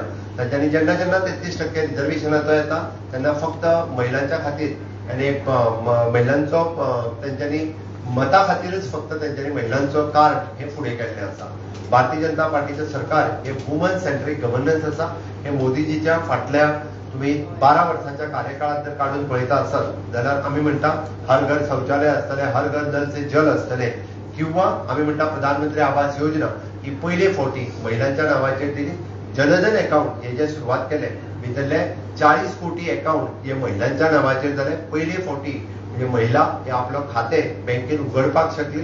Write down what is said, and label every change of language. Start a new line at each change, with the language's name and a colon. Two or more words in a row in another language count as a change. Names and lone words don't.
Konkani: तांच्यांनी जेन्ना 33% रिजर्वेशनाचो येता तेन्ना फक्त महिलांच्या खातीर आनी महिलांचो तेंच्यांनी मता खातीरच फक्त तेंच्यांनी महिलांचो कार्ड हे फुडें केल्लें आसा। भारतीय जनता पार्टीचें सरकार हे
English: woman centric governance
Konkani: आसा। हे मोदीजीच्या फाटल्या तुम्ही 12 वर्षांच्या कार्यकाळात जर काढून पळयता आसात जाल्यार आमी म्हणटा हर घर शौचालय आसतले, हर घर नल से जल आसतले, किंवा आम्ही म्हणटा प्रधानमंत्री आवास योजना ही पयले फावटी महिलांच्या नावाचेर दिली। जनधन अकाउंट हे जे सुरवात केले भितरले 40 कोटी अकाउंट हे महिलांच्या नावाचेर जाले। पयले फावटी म्हणजे महिला हे आपलं खाते बँकेत उघडपाक शकली।